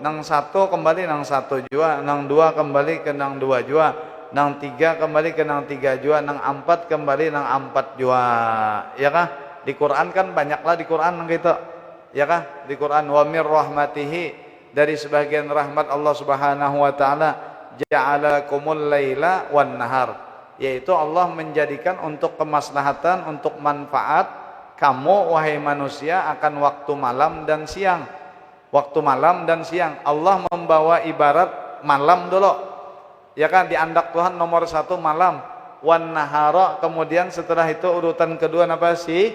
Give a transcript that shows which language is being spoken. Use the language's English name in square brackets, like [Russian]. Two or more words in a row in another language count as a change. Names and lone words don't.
[Banjar] Nang satu kembali nang satu jua, nang dua kembali ke nang dua jua, nang tiga kembali ke nang tiga jua, nang empat kembali nang empat jua. Ya kah? Di Quran kan banyaklah di Quran nang gitu. [Indonesian] Ya kah? Di Quran [Arabic] ومن رحمته [Indonesian] dari sebagian rahmat Allah [Arabic] سبحانه وتعالى, جعل لكم الليل والنهار, [Indonesian] yaitu Allah menjadikan untuk kemaslahatan, untuk manfaat kamu wahai manusia akan waktu malam dan siang. Waktu malam dan siang Allah membawa ibarat malam dulu, ya kan, diandak Tuhan nomor satu malam, [Arabic] والنهار, [Indonesian] kemudian setelah itu urutan kedua apa sih?